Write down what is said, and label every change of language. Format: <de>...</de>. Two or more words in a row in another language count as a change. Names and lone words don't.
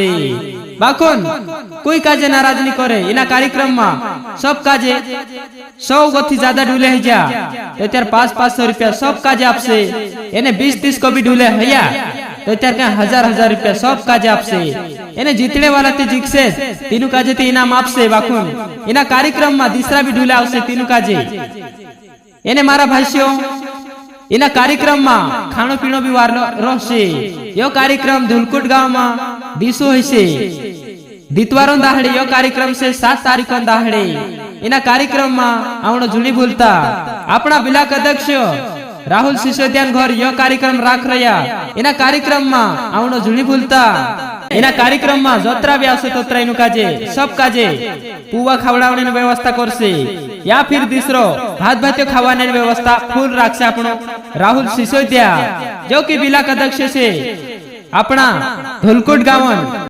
<bhb>बाखोन कोई काजे नाराज नहीं करे, इना कार्यक्रम में सब काजे 100 गो थी ज्यादा ढूले है जा तो त्यार 500 रुपया सब काजे आपसे, यानी 20-30 को भी ढूले हैया तो त्यार का 1000 रुपया सब काजे आपसे, यानी जीतने वाला ते जिकसे तीनों काजे ते इनाम आपसे। बाखुन इना कार्यक्रम में दूसरा भी ढूले आवसे तीनों काजे, यानी मारा भाईओ इना कार्यक्रम में खानो पीनो भी वार रोशे। यो कार्यक्रम धुलकुट गांव में दिसो है दितवारो दाहड़े यो कार्यक्रम से 7 तारीख दाहड़े इना कार्यक्रम में आवणो जुनी भूलता अपना बिलाक अध्यक्ष राहुल सिसोदिया घर यो कार्यक्रम राख रहा। इना कार्यक्रम में आवणो जुनी भूलता इना कार्यक्रम में जोतरा भी आवशे तोतरा इनु काजे सब काजे पुवा खावडावणी व्यवस्था करशे या फिर दूसरो भात भात्यो खावानी व्यवस्था फूल राखशे आपणो राहुल सिसोदिया जो कि बिलाक अध्यक्ष से अपना धोलकुट गांव।</bhb>